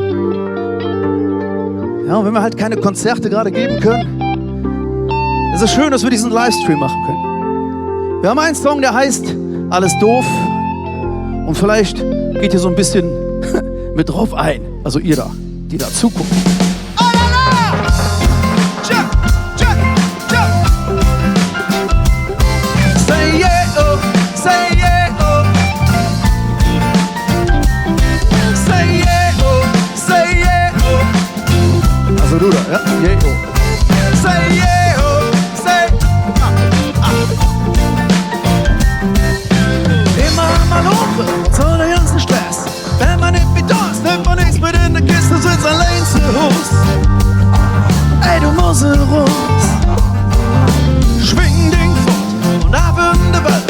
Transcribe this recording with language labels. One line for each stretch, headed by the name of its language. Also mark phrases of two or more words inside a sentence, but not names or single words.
German: Ja, und wenn wir halt keine Konzerte gerade geben können, ist es schön, dass wir diesen Livestream machen können. Wir haben einen Song, der heißt Alles doof. Und vielleicht geht ihr so ein bisschen mit drauf ein. Also ihr da, die da zugucken. Oh, la, la!
English: Jump, jump, jump. Say yeah, oh, say yeah, oh. Say yeah, oh, say yeah, oh.
German: Also du da, ja,
English: yeah, oh. Say yeah, oh, say,
German: Immer mal hoch, so der ganze Stress. Wenn man nicht wie das, nimmt man nichts mit in der Kiste, sitzt allein zu Hus. Ey, du Muselrus, schwing Ding fort und ab in der Welt.